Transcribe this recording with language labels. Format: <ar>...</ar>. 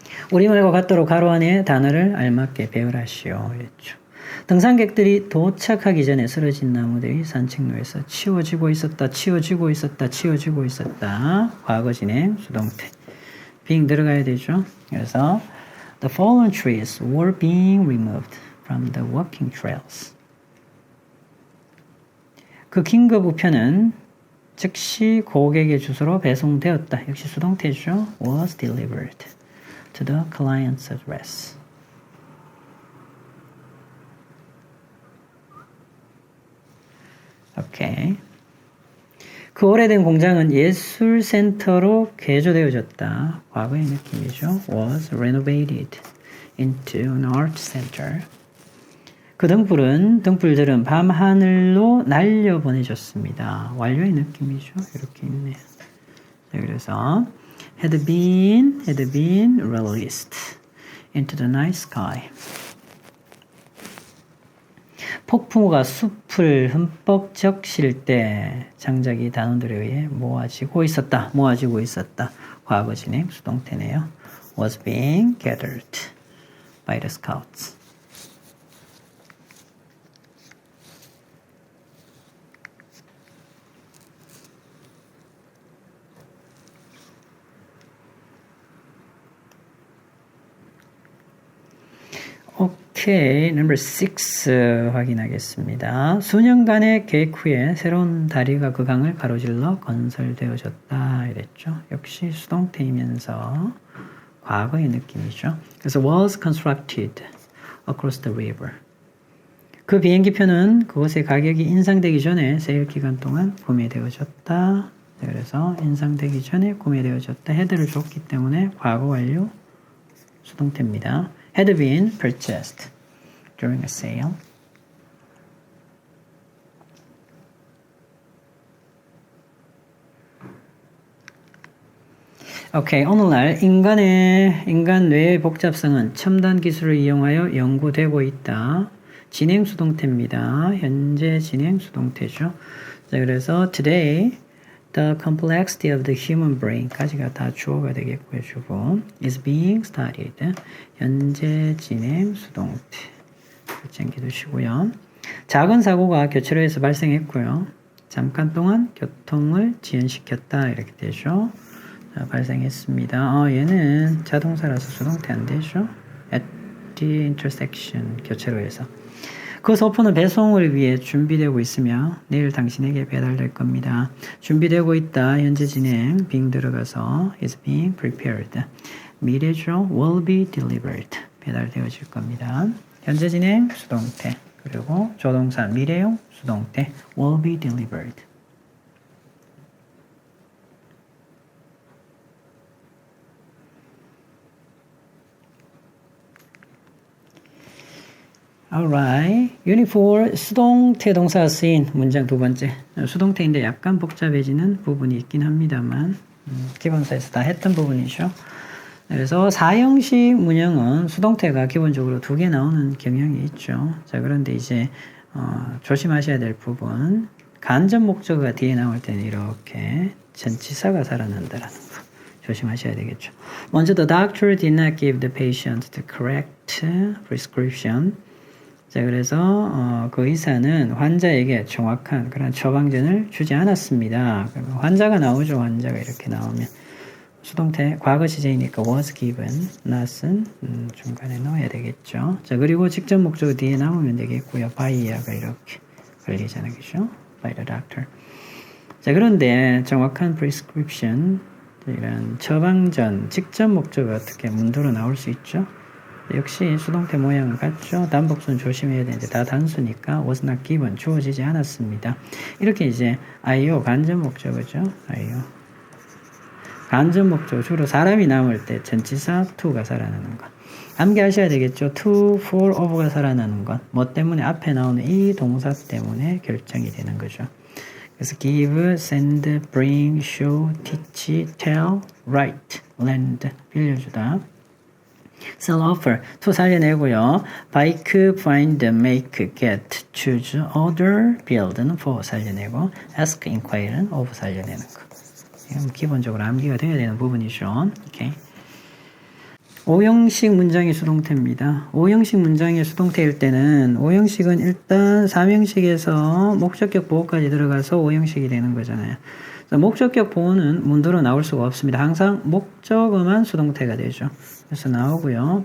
<ko>우리말과 같도록 가로 안에 단어를 알맞게 배열하시오. 그랬죠. 등산객들이 도착하기 전에 쓰러진 나무들이 산책로에서 치워지고 있었다. 과거 진행 수동태. being 들어가야 되죠. 그래서</ko> <en>the fallen trees were being removed from the walking trails.</en> <ko>그 긴급 우편은 즉시 고객의 주소로 배송되었다. 역시 수동태죠.</ko> <en>was delivered to the client's address.</en> <ko>오케이. 그 오래된 공장은 예술센터로 개조되어졌다. 과거의 느낌이죠.</ko> <en>was renovated into an art center.</en> <ko>그 등불들은 밤하늘로 날려보내졌습니다. 완료의 느낌이죠. 이렇게 있네요. 자, 그래서</ko> <en>had been released into the night sky.</en> <ko>폭풍우가 숲을 흠뻑 적실 때 장작이 단원들에 의해 모아지고 있었다. 과거 진행 수동태네요.</ko> <en>was being gathered by the scouts.</en> <ko>오케이,</ko> <en>number 6</en> <ko>확인하겠습니다. 수년간의 계획 후에 새로운 다리가 그 강을 가로질러 건설되어졌다 이랬죠. 역시 수동태이면서 과거의 느낌이죠. 그래서</ko> <en>was constructed across the river.</en> <ko>그 비행기표는 그곳의 가격이 인상되기 전에 세일 기간 동안 구매되어졌다. 그래서 인상되기 전에 구매되어졌다. had를 줬기 때문에 과거 완료 수동태입니다.</ko> <en>had been purchased during a sale.</en> <ko>오케이, 오늘날 인간 뇌의 복잡성은 첨단 기술을 이용하여 연구되고 있다. 진행 수동태입니다. 현재 진행 수동태죠. 자, 그래서</ko> <en>today the complexity of the human brain까지가</en> <ko>다 주어가 되겠고요. 주어</ko> <en>is being studied.</en> <ko>현재 진행 수동태. 챙겨두시고요. 작은 사고가 교차로에서 발생했고요. 잠깐 동안 교통을 지연시켰다. 이렇게 되죠. 자, 발생했습니다. 얘는 자동사라서 수동태 안 되죠.</ko> <en>At the intersection,</en> <ko>교차로에서. 그 소포는 배송을 위해 준비되고 있으며 내일 당신에게 배달될 겁니다. 준비되고 있다. 현재 진행.</ko> <en>being</en> <ko>들어가서</ko> <en>is being prepared.</en> <ko>미래죠.</ko> <en>will be delivered.</en> <ko>배달되어질 겁니다. 현재 진행 수동태. 그리고 조동사 미래용 수동태</ko> <en>will be delivered. Alright.</en> <ko>Unit 4 수동태 동사가 쓰인 문장 두 번째. 수동태인데 약간 복잡해지는 부분이 있긴 합니다만 기본사에서 다 했던 부분이죠. 그래서 사형식 문형은 수동태가 기본적으로 두 개 나오는 경향이 있죠. 자, 그런데 이제 조심하셔야 될 부분 간접 목적어가 뒤에 나올 때는 이렇게 전치사가 살아난다라는 거 조심하셔야 되겠죠. 먼저</ko> <en>the doctor did not give the patient the correct prescription.</en> <ko>자, 그래서 그 의사는 환자에게 정확한 그런 처방전을 주지 않았습니다. 환자가 나오죠. 환자가 이렇게 나오면 수동태 과거 시제이니까</ko> <en>was given,</en> <ko>not은 중간에 넣어야 되겠죠. 자, 그리고 직접 목적어 뒤에 나오면 되겠고요. by가 이렇게 걸리잖아요. 그죠?</ko> <en>by the doctor.</en> <ko>자, 그런데 정확한 prescription, 이런 처방전, 직접 목적어 어떻게 문도로 나올 수 있죠? 역시 수동태 모양은 같죠. 단복수는 조심해야 되는데 다 단수니까</ko> <en>was not given,</en> <ko>주어지지 않았습니다. 이렇게 이제 IO 간접 목적어죠. IO 간접 목적어 주로 사람이 남을 때 전치사 to가 살아나는 것. 암기하셔야 되겠죠. to, for, of가 살아나는 것. 뭐 때문에 앞에 나오는 이 동사 때문에 결정이 되는 거죠. 그래서</ko> <en>give, send, bring, show, teach, tell, write, lend,</en> <ko>빌려주다.</ko> <en>sell, offer, to</en> <ko>살려내고요.</ko> <en>bike, find, make, get, choose, order, build</en> <ko>는 for 살려내고</ko> <en>ask, inquire는 of</en> <ko>살려내는 거. 이건 기본적으로 암기가 되어야 되는 부분이죠. 오케이. 5형식 문장의 수동태입니다. 5형식 문장의 수동태일 때는 5형식은 일단 3형식에서 목적격 보호까지 들어가서 5형식이 되는 거잖아요. 목적격 보호는 문도로 나올 수가 없습니다. 항상 목적어만 수동태가 되죠. 그래서 나오고요.</ko>